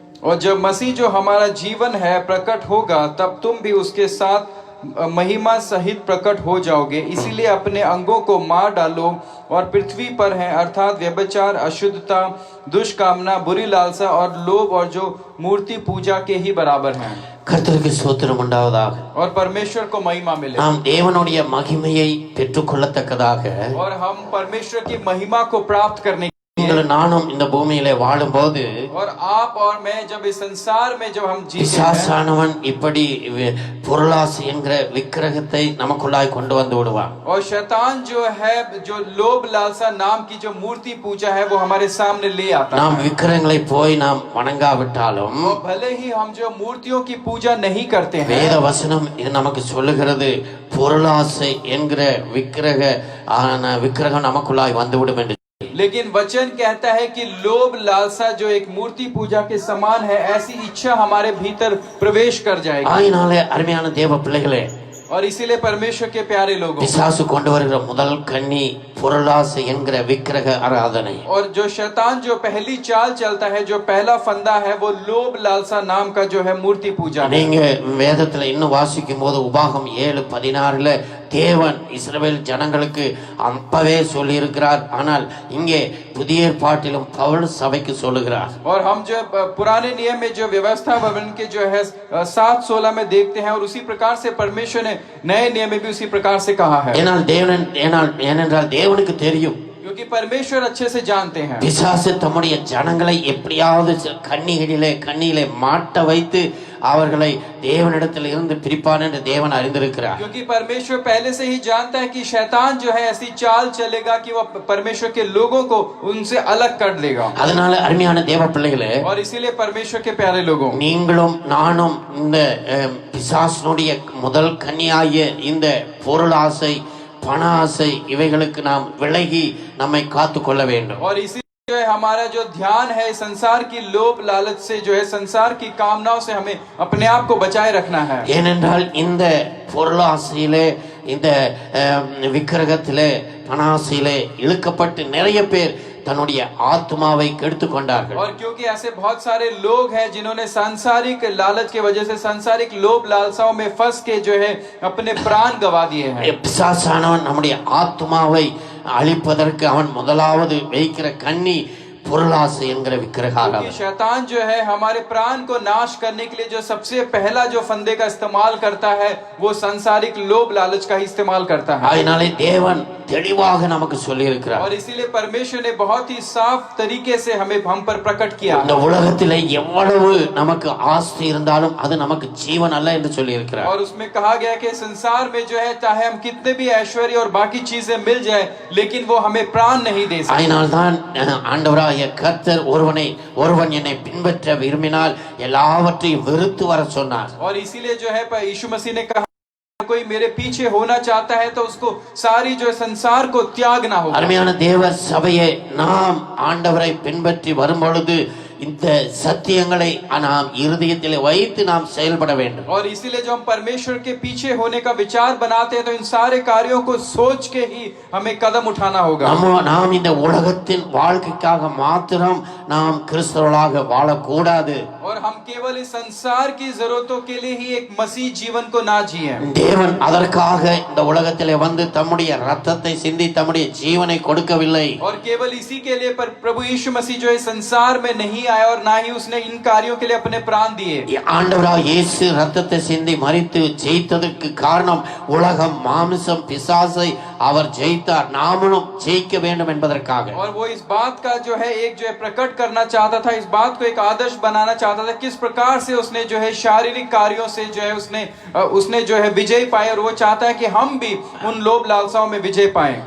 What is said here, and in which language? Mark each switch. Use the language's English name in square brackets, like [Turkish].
[Hindi] और जब मसीह जो हमारा जीवन है प्रकट होगा तब तुम भी उसके साथ महिमा सहित प्रकट हो जाओगे। इसीलिए अपने अंगों को मार डालो और पृथ्वी पर है अर्थात व्यभिचार, अशुद्धता, दुष्कामना, बुरी लालसा और लोभ और जो मूर्ति पूजा के ही बराबर हैं। [Tamil] கர்த்தருக்கு ஸ்தோத்திரம் உண்டாவதாக। [Hindi] और परमेश्वर को महिमा मिले। [Tamil] நாம் தேவனுடைய மகிமையை பெற்றுக்கொள்ளத்தக்கதாக [Hindi] और हम परमेश्वर की महिमा को प्राप्त करने [Tamil] நானும் இந்த பூமியிலே வாழும்போது [Hindi] और आप और मैं जब इस संसार में जब हम जीते [Tamil] பிசாசானவன் இப்படி பொருளாசை என்கிற விக்கிரகத்தை நமக்குள்ளாய் கொண்டு வந்து விடுவான்। [Hindi] और शैतान जो है जो लोभ लालसा नाम की जो मूर्ति पूजा है वो हमारे सामने ले आता है। [Tamil] நாம் விக்கிரகங்களை போய் நாம் வணங்காவிட்டாலும் [Hindi] भले ही हम जो मूर्तियों की पूजा नहीं करते हैं, [Tamil] வேத வசனம் இது நமக்கு சொல்லுகிறது பொருளாசை என்கிற விக்கிரகம் நமக்குள்ளாய் வந்துவிடும் என்று। [Hindi] लेकिन वचन कहता है कि लोभ लालसा जो एक मूर्ति पूजा के समान है, ऐसी इच्छा हमारे भीतर प्रवेश कर जाएगी। [Tamil] ஆயினாலே அருமையான தேவ பிள்ளைகளே, [Hindi] और इसीलिए परमेश्वर के प्यारे लोगों, [Tamil] பிசாசு கொண்டு வருகிற முதல் கண்ணி பொருளாசை என்கிற விக்கிரக ஆராதனை। [Hindi] और जो शैतान जो पहली चाल चलता है, जो पहला फंदा है वो लोभ लालसा नाम का जो है मूर्ति पूजा है। [Tamil] நீங்க வேதத்துல இன்னும் வாசிக்கும் போது உபாகம் 7:16 தேவன் இஸ்ரவேல் ஜனங்களுக்கு அப்பவே சொல்லி இருக்கிறார், ஆனால் இங்கே புதிய ஏற்பாட்டிலும் பவுல் சபைக்கு சொல்லுகிறார்। [Hindi] और हम जो पुराने नियम में जो व्यवस्था भवन के जो है 7:16 में देखते हैं, और उसी प्रकार से परमेश्वर ने नए नियम में भी उसी प्रकार से कहा है। [Tamil] ஏனென்றால் தேவனுக்கு தெரியும், [Hindi] क्योंकि परमेश्वर अच्छे से जानते हैं [Tamil] பிசாசு தம்முடைய ஜனங்களை எப்படியாவது கண்ணியிலே மாட்ட வைத்து அவர்களை தேவனிடத்தில் இருந்து பிரிப்பான் என்று தேவன் அறிந்திருக்கிறார்। [Hindi] क्योंकि परमेश्वर पहले से ही जानता है कि शैतान जो है ऐसी चाल चलेगा कि वो परमेश्वर के लोगों को उनसे अलग कर देगा। [Tamil] அதனால அருமையான தேவ பிள்ளைகளே, [Hindi] और इसीलिए परमेश्वर के प्यारे लोगों, [Tamil] நீங்களும் நானும் இந்த பிசாசுடைய முதல் கன்னியாகிய இந்த பொருளாசை பணாசை இவைகளுக்கு நாம் விலகி நம்மை காத்து கொள்ள வேண்டும்। [Hindi] और इसी जो है हमारा जो ध्यान है संसार की लोभ लालच से, जो है संसार की कामनाओं से हमें अपने आप को बचाए रखना है। [Tamil] ஏனென்றால் இந்த பொருளாசையிலே இந்த விக்கிரகத்திலே பணாசையிலே இழுக்கப்பட்டு நிறைய பேர் தன்னுடைய ஆத்மாவை கெடுத்து கொண்டார்கள்। [Hindi] और क्योंकि ऐसे बहुत सारे लोग हैं जिन्होंने सांसारिक लालच की वजह से सांसारिक लोभ लालसाओं में फंस के जो है अपने प्राण गवा दिए हैं। [Tamil] பிசாசானவன் நம்முடைய ஆத்மாவை அழிப்பதற்கு அவன் முதலாவது வைக்கிற கண்ணி பொருளாசை என்கிற விக்கிரகம்। [Hindi] शैतान जो है हमारे प्राण को नाश करने के लिए जो सबसे पहला जो फंदे का इस्तेमाल करता है वो सांसारिक लोभ लालच का ही इस्तेमाल करता है। [Tamil] ஆயினாலே தேவன் தெளிவாக நமக்கு சொல்லி இருக்கிறார்। [Hindi] और इसीलिए परमेश्वर ने बहुत ही साफ तरीके से हम पर प्रकट किया। [Tamil] இந்த உலகத்திலே எவ்வளவு நமக்கு ஆஸ்தி இருந்தாலும் அது நமக்கு ஜீவன் அல்ல என்று சொல்லி இருக்கிறார்। [Hindi] और उसमें कहा गया कि संसार में जो है चाहे हम कितने भी ऐश्वर्य और बाकी चीजें मिल जाए, लेकिन वो हमें प्राण नहीं दे सकते। [Tamil] ஆயினால்தான் ஆண்டவராகிய கர்த்தர் ஒருவன் என்னை பின்பற்ற விரும்பினால் எல்லாவற்றையும் வெறுத்து வர சொன்னார்। [Hindi] और इसीलिए जो है यीशु मसीह ने कहा कोई मेरे पीछे होना चाहता है तो उसको सारी जो संसार को त्यागना होगा। [Tamil] அருமையான தேவ சபையே, நாம் ஆண்டவரை பின்பற்றி வரும்பொழுது இந்த சத்தியங்களை நாம் இருதயத்தில் வைத்து நாம் செயல்பட வேண்டும்। [Hindi] और इसीलिए जो हम परमेश्वर के पीछे होने का विचार बनाते हैं तो इन सारे कार्यों को सोच के ही हमें कदम उठाना होगा। [Tamil] நாம் இந்த உலகத்தின் வாழ்க்கைக்காக மாத்திரம் நாம் கிறிஸ்தவர்களாக வாழக்கூடாது। [Hindi] और हम केवल इस संसार की जरूरतों के लिए ही एक मसीह जीवन को ना जिए। [Tamil] தேவன் அதற்காக இந்த உலகத்திலே வந்து தம்முடைய ரத்தத்தை சிந்தி தம்முடைய ஜீவனை கொடுக்கவில்லை। [Hindi] और केवल इसी के लिए पर प्रभु यीशु मसीह जो है संसार में नहीं आया और ना ही उसने इन कार्यों के लिए अपने प्राण दिए। [Tamil] ஆண்டவராகிய இயேசு ரத்தத்தை சிந்தி மரித்து ஜெயித்ததற்கு காரணம் உலகம் மாம்சம் பிசாசை அவர் ஜெயித்தார், நாமளும் ஜெயிக்க வேண்டும் என்பதற்காக. [Hindi] और वो इस बात का जो है एक जो है प्रकट करना चाहता था, इस बात को एक आदर्श बनाना चाहता था, किस प्रकार से उसने जो है शारीरिक कार्यों से जो है उसने जो है विजय पाए, और वो चाहता है कि हम भी उन लोभ लालसाओं में विजय पाए.